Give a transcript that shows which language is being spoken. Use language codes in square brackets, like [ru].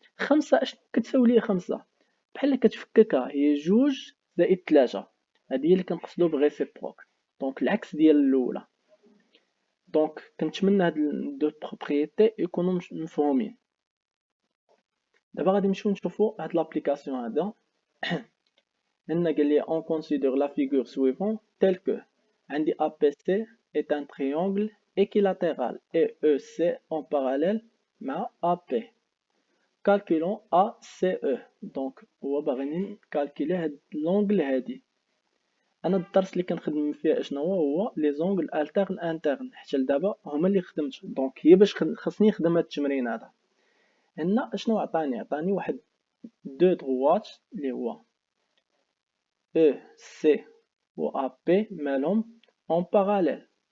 [ar] خمسة اشنو كتساوي ليا؟ خمسة بحال كتفككها، هي جوج زائد ثلاثة، هادي هي اللي كنقصدو بريسيبروك، دونك العكس ديال الاولى. دونك كنتمنى هاد دو بروبريتي يكونوا مفهومين. دابا غادي نمشيو نشوفو هاد لابليكاسيون هذا. هنا قال لي [fr] on considère la figure suivante telle que عندي APC est un triangle équilatéral et EC en parallèle مع AP. calculons ACE. [ar] دونك هو باغيني نكالكولي هاد لونغل هادي. انا الدرس اللي كنخدم فيه اشنو هو لي زونغل الترن انترن، حتى لدابا هما اللي خدمت. دونك هي باش خصني نخدم هاد التمرين هذا. هنا اشنو عطاني واحد دو دروات اللي هو E C و A P مالهم اون باراليل.